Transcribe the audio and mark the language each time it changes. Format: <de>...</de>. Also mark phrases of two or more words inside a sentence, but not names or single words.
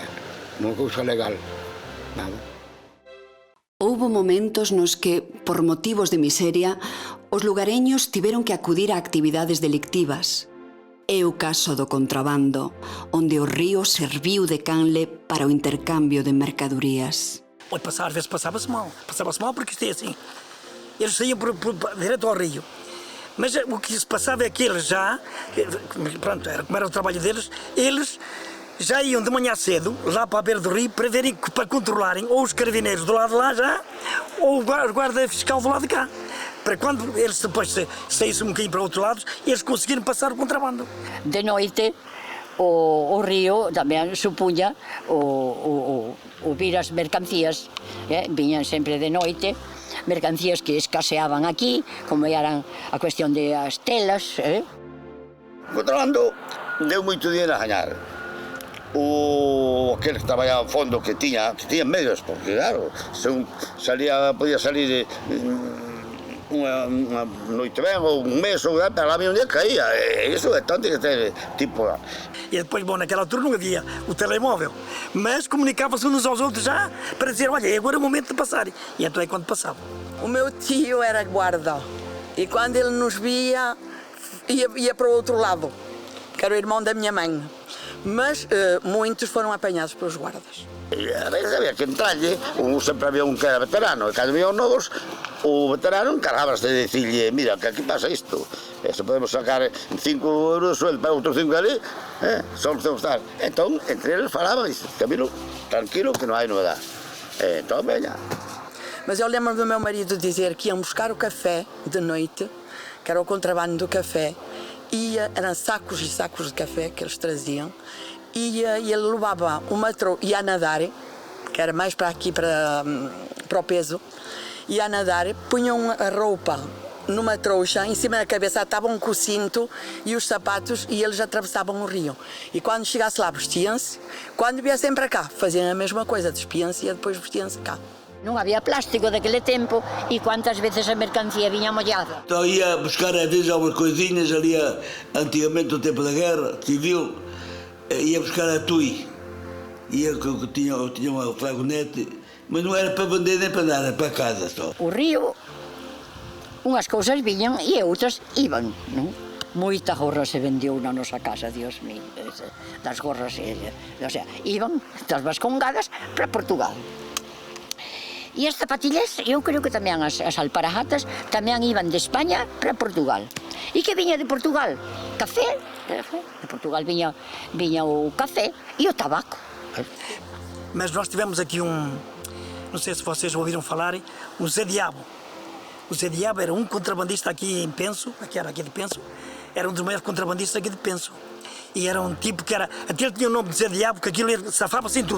<gl>Non é cousa legal, nada. Houbo momentos nos que, por motivos de miseria, os lugareños tiveron que acudir a actividades delictivas. É o caso do contrabando, onde o río serviu de canle para o intercambio de mercadorías.</gl> <pt>Às vezes passava-se mal porque isto é assim. Eles saíam direto ao rio. Mas o que se passava é que eles já, pronto, como era o trabalho deles, eles já iam de manhã cedo, lá para a beira do rio, para verem, para controlarem ou os carabineiros do lado de lá já, ou o guarda fiscal do lado de cá. Para quando eles depois saíssem um bocadinho para outro lado, eles conseguiram passar o contrabando.</pt> <gl>De noite, o río tamén supuña o vir as mercancías, viñan sempre de noite, mercancías que escaseaban aquí, como eran a cuestión de as telas. O contrabando deu moito dinheiro a gañar. Aquel que traballaba en fondo que tiña medios, porque claro, podía salir unha noite ben ou un mes ou pero lá un día caía, e iso é tanto que ter tipo.</gl> <pt>E depois, bom, naquela altura não havia o telemóvel, mas comunicava-se uns aos outros já para dizer, olha, agora é o momento de passar. E então é quando passava. O meu tio era guarda e quando ele nos via, ia para o outro lado, que era o irmão da minha mãe. Mas muitos foram apanhados pelos guardas.</pt> <gl>A veces había que entrarlle, sempre había un que era veterano, e cando había os novos, o veterano encargábase de dicirlle, mira, que aquí pasa isto, se podemos sacar 5 euros de sueldo para outros 5 ali, só nos temos que estar. Entón, entre eles falaban, e dicen, Camilo, tranquilo, que non hai novedade. Entón, veña.</gl> <pt>Mas eu lembro do meu marido dizer que iam buscar o café de noite, que era o contrabando do café, eram sacos e sacos de café que eles traziam, e ele levava o matrão, ia a nadar, que era mais para aqui, para o peso, ia a nadar, punham a roupa numa trouxa, em cima da cabeça estavam com o cinto e os sapatos e eles atravessavam o rio. E quando chegasse lá, vestiam-se, quando viessem para cá, faziam a mesma coisa, despiam-se e depois vestiam-se cá.</pt> <gl>Non había plástico daquele tempo e quantas veces a mercancía viña mollada.</gl> <pt>Então ia buscar às vezes algumas coisinhas ali, antigamente no tempo da guerra civil, ia buscar a tui. Eu tinha uma fragonete, mas não era para vender nem para nada, era para casa só.</pt> <gl>O río, unhas cousas viñan e outras iban, non? Moita gorra se vendeu na nosa casa,</gl> <es>Dios mío,</es> <gl>das gorras,</gl> <es>o sea,</es> <gl>iban das vascongadas para Portugal. E as zapatillas, eu creo que tamén as alparagatas tamén iban de España para Portugal. E que viña de Portugal? Café. De Portugal viña o café e o tabaco.</gl> <pt>Mas nós tivemos aqui não sei se vocês ouviram falar, o Zé Diabo. O Zé Diabo era um contrabandista aqui em Penso, aqui de Penso, era um dos maiores contrabandistas aqui de Penso. E era um tipo que era, até ele tinha o nome de Zé Diabo, que aquilo safava-se em tudo.</pt>